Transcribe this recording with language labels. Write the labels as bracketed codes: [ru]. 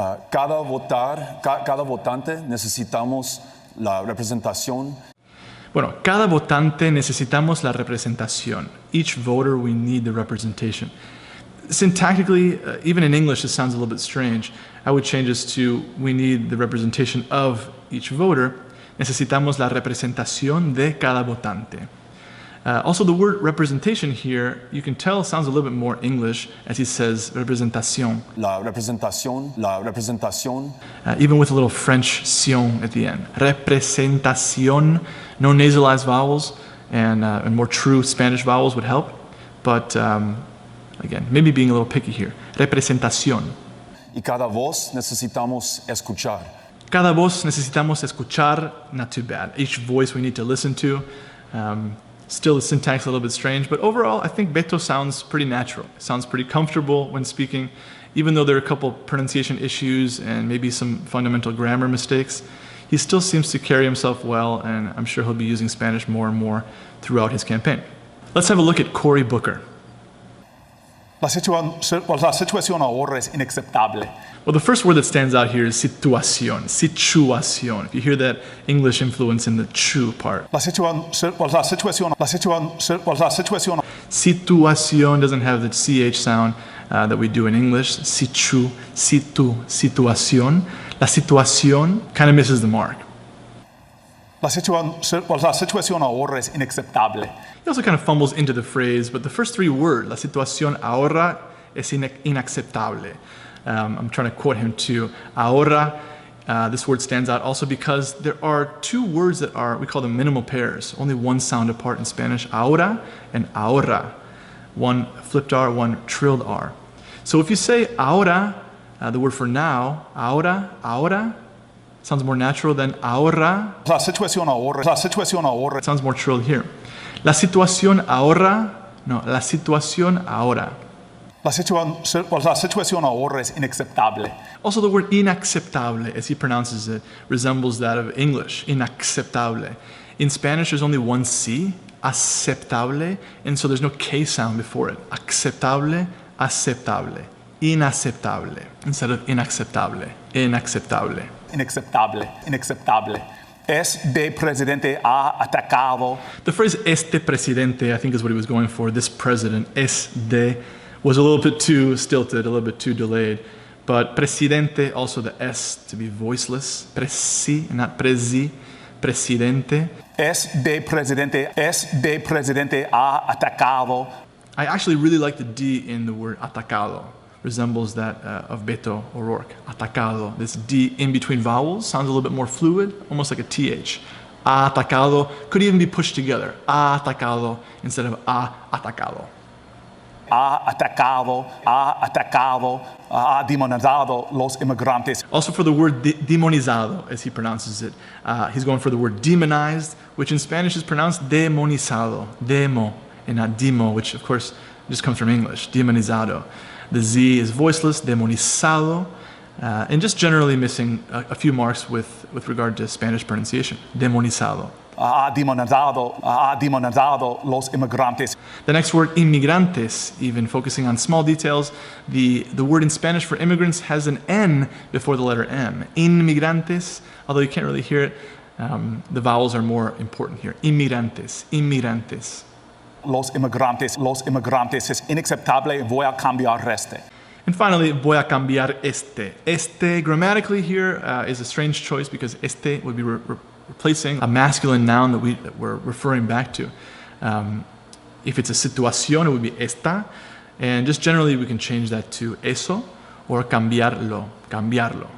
[es] Cada votante necesitamos la representación. Bueno, cada votante necesitamos la representación. [en] Each voter, we need the representation. Syntactically, even in English, this sounds a little bit strange. I would change this to, we need the representation of each voter. [es] Necesitamos la representación de cada votante. [en] Also, the word representation here, you can tell sounds a little bit more English as he says representación. [es] La representación. [en] Even with a little French sion at the end. Representación, no nasalized vowels, and more true Spanish vowels would help. But again, maybe being a little picky here. [es] Representación. Y cada voz necesitamos escuchar. Cada voz necesitamos escuchar, [en] not too bad. Each voice we need to listen to. Still the syntax a little bit strange, but overall I think Beto sounds pretty natural. Sounds pretty comfortable when speaking, even though there are a couple pronunciation issues and maybe some fundamental grammar mistakes. He still seems to carry himself well, and I'm sure he'll be using Spanish more and more throughout his campaign. Let's have a look at Cory Booker. [es] La situación ahora es inaceptable. [en] Well, the first word that stands out here is situación. Situación. If you hear that English influence in the chu part. [es] La situación. [en] Situación doesn't have the ch sound that we do in English. [es] Situación. La situación [en] kind of misses the mark. [es] La situación ahora es inaceptable. [en] He also kind of fumbles into the phrase, but the first 3 words, [es] la situación ahora es inaceptable. [en] I'm trying to quote him too. Ahora, this word stands out also because there are 2 words that are, we call them minimal pairs, only one sound apart in Spanish, ahora and ahora. One flipped R, one trilled R. So if you say ahora, the word for now, ahora, sounds more natural than ahora. [es] La situación ahora. [en] It sounds more trilled here. [es] La situación ahora, no, la situación ahora. La situación ahora es inaceptable. [en] Also, the word inaceptable, as he pronounces it, resembles that of English, inaceptable. In Spanish, there's only one C, aceptable, and so there's no K sound before it. [es] Aceptable, aceptable, inaceptable, [en] instead of [es] inacceptable, inacceptable. Inaceptable. Este presidente ha atacado. [en] The phrase [es] este presidente, [en] I think, is what he was going for. This president, was a little bit too stilted, a little bit too delayed. But presidente, also the S to be voiceless. [es] Presi, [en] not [es] presi. Presidente. Este presidente ha atacado. [en] I actually really like the D in the word atacado. Resembles that of Beto O'Rourke. Atacado. This D in between vowels sounds a little bit more fluid, almost like a TH. Atacado could even be pushed together. [es] Atacado [en] instead of [es] atacado. Ha demonizado los inmigrantes. [en] Also for the word demonizado, as he pronounces it, he's going for the word demonized, which in Spanish is pronounced demonizado. Demo, and not demo, which of course just comes from English. Demonizado. The Z is voiceless, demonizado. and just generally missing a few marks with regard to Spanish pronunciation. [es] Demonizado. Ha demonizado los inmigrantes. [en] The next word, inmigrantes, even focusing on small details. The word in Spanish for immigrants has an N before the letter M. Inmigrantes, although you can't really hear it, the vowels are more important here. [es] Inmigrantes, inmigrantes. Los inmigrantes es inaceptable, voy a cambiar este. [en] And finally, [es] voy a cambiar este. [en] Este, grammatically here, is a strange choice because este would be replacing a masculine noun that we're referring back to. If it's a situación, it would be esta. And just generally, we can change that to eso or cambiarlo, cambiarlo.